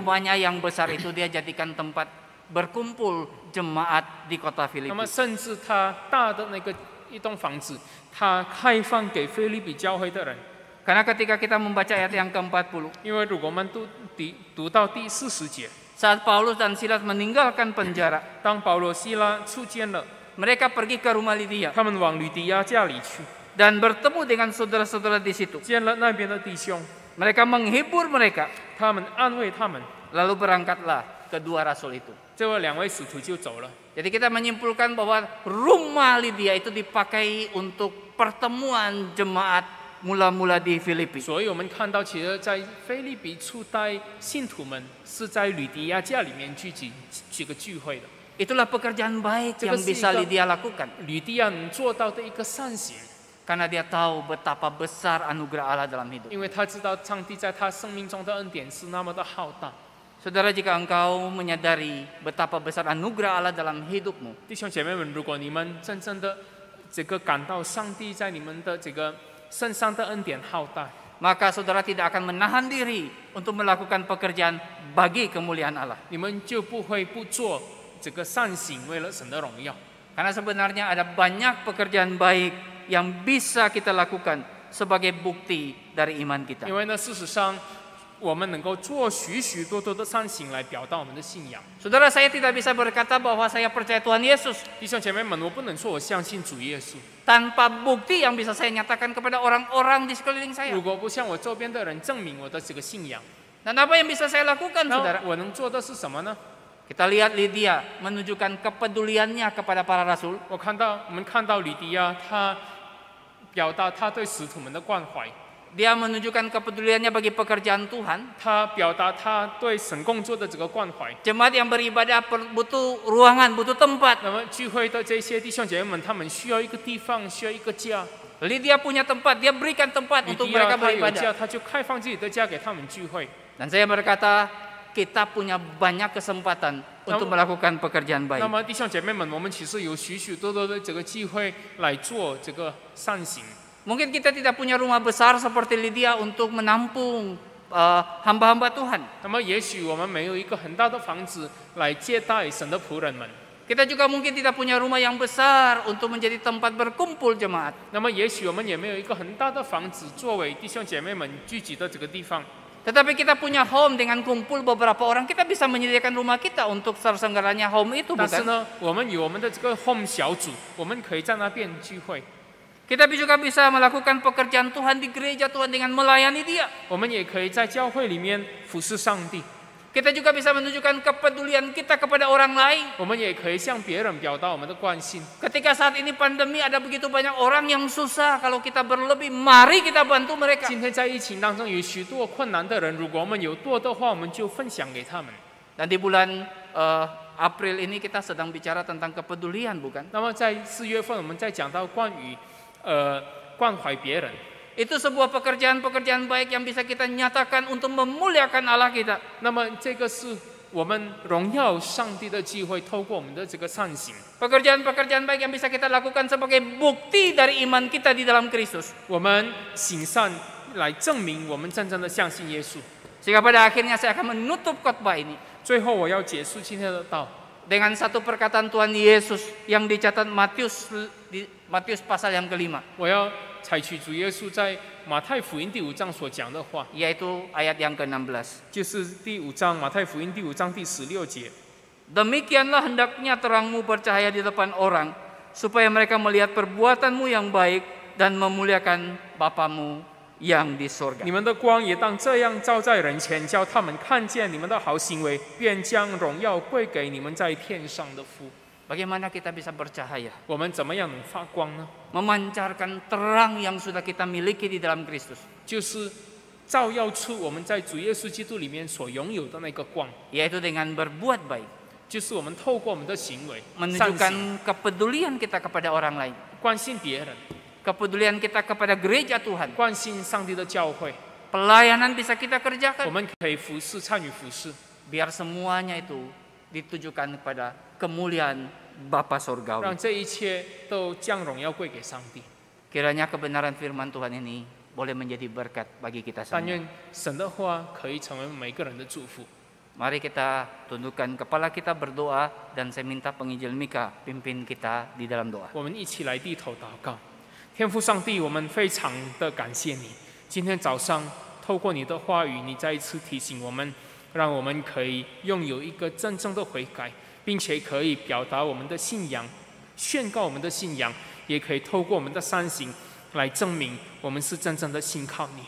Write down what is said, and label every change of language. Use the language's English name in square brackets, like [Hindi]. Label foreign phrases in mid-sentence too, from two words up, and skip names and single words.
[Indonesian] rumahnya yang besar itu dia jadikan tempat berkumpul jemaat di kota [Chinese] 那么 [Indonesian] Filipi. [Chinese] 甚至他大的那个一栋房子，他开放给菲律宾教会的人。 [Indonesian] Karena ketika kita membaca ayat yang ke-40, [Chinese] 因为如果我们读到第40节， [Indonesian] saat Paulus dan Silas meninggalkan penjara, [Chinese] 当保罗、希拉出监了， [Indonesian] mereka pergi ke rumah Lydia [Chinese] 他们往吕底亚家里去， [Indonesian] dan bertemu dengan saudara-saudara di situ. [Chinese] 见了那边的弟兄， [Indonesian] Mereka menghibur mereka, [Chinese] 他们安慰他们， [Indonesian] lalu berangkatlah kedua rasul itu. [Chinese] 这位2位使徒就走了。 [Indonesian] Jadi kita menyimpulkan bahwa rumah Lydia itu dipakai untuk pertemuan jemaat mula-mula di Filipi. [Chinese] 所以我们看到，其实，在菲律宾初代信徒们是在吕底亚家里面聚集这个聚会的。 [Indonesian] Itulah pekerjaan baik yang Juga bisa sih, Lydia lakukan. [Chinese] 吕底亚能做到的一个善行， [Indonesian] Karena dia tahu betapa besar anugerah Allah dalam hidup. [Chinese] 因为他知道上帝在他生命中的恩典是那么的浩大。 [Indonesian] Saudara, jika engkau menyadari betapa besar anugerah Allah dalam hidupmu, [Chinese] 弟兄姐妹们，如果你们真正的这个感到上帝在你们的这个身上的恩典浩大， [Indonesian] maka saudara tidak akan menahan diri untuk melakukan pekerjaan bagi kemuliaan Allah. [Chinese] 你们就不会不做这个善行，为了神的荣耀。 [Indonesian] Karena sebenarnya ada banyak pekerjaan baik yang bisa kita lakukan sebagai bukti dari iman kita. [Chinese] 因为呢，事实上，我们能够做许许多多的善行来表达我们的信仰。 [Indonesian] Saudara, saya tidak bisa berkata bahwa saya percaya Tuhan Yesus [Chinese] 弟兄姐妹们，我不能说我相信主耶稣， [Indonesian] tanpa bukti yang bisa saya nyatakan kepada orang-orang di sekeliling saya. [Chinese] 如果不向我周边的人证明我的这个信仰， [Indonesian] Dan apa yang bisa saya lakukan, [Chinese] 那 [Indonesian] saudara? [Chinese] 我能做的是什么呢？ [Indonesian] Kita lihat Lydia menunjukkan kepeduliannya kepada para rasul. [Chinese] 我们看到吕底亚，他表达他对使徒们的关怀， [Indonesian] Dia menunjukkan kepeduliannya bagi pekerjaan Tuhan. [Chinese] 他表达他对神工作的这个关怀。 [Indonesian] Jemaat yang beribadah butuh ruangan, butuh tempat. [Chinese] 那么聚会的这些弟兄姐妹们，他们需要一个地方，需要一个家。 [Indonesian] Lydia punya tempat, dia berikan tempat [Chinese] 吕 [Indonesian] untuk [Chinese] 底亚 [Indonesian] mereka [Chinese] 他有 [Indonesian] beribadah. [Chinese] 家，他就开放自己的家给他们聚会。 [Indonesian] Dan saya berkata, kita punya banyak kesempatan untuk melakukan pekerjaan [Chinese] 那 [Indonesian] baik. [Chinese] 么弟兄姐妹们，我们其实有许许多多的这个机会来做这个善行。 [Indonesian] Mungkin kita tidak punya rumah besar seperti Lydia untuk menampung hamba-hamba Tuhan. [Chinese] 那么也许我们没有一个很大的房子来接待神的仆人们， [Indonesian] Kita juga mungkin tidak punya rumah yang besar untuk menjadi tempat berkumpul jemaat. [Chinese] 那么也许我们也没有一个很大的房子作为弟兄姐妹们聚集的这个地方。 [Indonesian] Tetapi kita punya home dengan kumpul beberapa orang, kita bisa menyediakan rumah kita untuk tersenggaranya home itu, [Chinese] 但是 [Indonesian] bukan? [Chinese] 呢，我们有我们的这个 home 小组，我们可以在那边聚会， [Indonesian] Kita juga bisa melakukan pekerjaan Tuhan di gereja Tuhan dengan melayani Dia. [Chinese] 我们也可以在教会里面服侍上帝， [Indonesian] Kita juga bisa menunjukkan kepedulian kita kepada orang lain. [Chinese] 我们也可以向别人表达我们的关心。 [Indonesian] Ketika saat ini pandemi ada begitu banyak orang yang susah, kalau kita berlebih, mari kita bantu mereka. [Chinese] 今天在疫情当中有许多困难的人，如果我们有多的话，我们就分享给他们。 [Indonesian] Dan di bulan April ini kita sedang bicara tentang kepedulian, bukan? [Chinese] 那么在4月份，我们在讲到关于关怀别人， [Indonesian] Itu sebuah pekerjaan-pekerjaan baik yang bisa kita nyatakan untuk memuliakan Allah kita. [Chinese] 那么这个是我们荣耀上帝的机会，透过我们的这个善行， [Indonesian] Pekerjaan-pekerjaan baik yang bisa kita lakukan sebagai bukti dari iman kita di dalam Kristus. [Chinese] 我们行善来证明我们真正的相信耶稣。 [Indonesian] Sehingga pada akhirnya saya akan menutup khotbah ini [Chinese] 最后，我要结束今天的道， [Indonesian] dengan satu perkataan Tuhan Yesus yang dicatat Matius pasal yang kelima, [Chinese] 我要采取主耶稣在马太福音第5章所讲的话， [Indonesian] yaitu ayat yang ke-16. [Chinese] 就是第5章马太福音第5章第16节。 [Indonesian] Demikianlah hendaknya terangmu bercahaya di depan orang, supaya mereka melihat perbuatanmu yang baik dan memuliakan Bapamu yang di surga. [Chinese] 你们的光也当这样照在人前，叫他们看见你们的好行为，便将荣耀归给你们在天上的父。 [Indonesian] Bagaimana kita bisa bercahaya? [Chinese] 我们怎么样能发光呢？ [Indonesian] Memancarkan terang yang sudah kita miliki di dalam Kristus, [Chinese] 就是照耀出我们在主耶稣基督里面所拥有的那个光， [Indonesian] yaitu dengan berbuat baik, [Chinese] 就是我们透过我们的行为，善行 [Indonesian] menunjukkan kepedulian kita kepada orang lain, [Chinese] 关心别人， [Indonesian] kepedulian kita kepada gereja Tuhan, [Chinese] 关心上帝的教会， [Indonesian] pelayanan bisa kita [Chinese] 我 [Indonesian] kerjakan, [Chinese] 们可以服侍，参与服侍， [Indonesian] biar semuanya itu ditujukan kepada kemuliaan Bapa [Chinese] 让 [Indonesian] Surgawi. [Chinese] 这一切都将荣耀归给上帝。 [Indonesian] Kiranya kebenaran firman Tuhan ini boleh menjadi berkat bagi kita [Chinese] 但 [Indonesian] semua. [Chinese] 愿神的话可以成为每个人的祝福。 [Indonesian] Mari kita tundukkan kepala kita berdoa dan saya minta penginjil Mika pimpin kita di dalam doa. [Chinese] 我们一起来低头祷告。天父上帝，我们非常的感谢你，今天早上透过你的话语，你再一次提醒我们，让我们可以拥有一个真正的悔改，并且可以表达我们的信仰，宣告我们的信仰，也可以透过我们的善行来证明我们是真正的信靠你。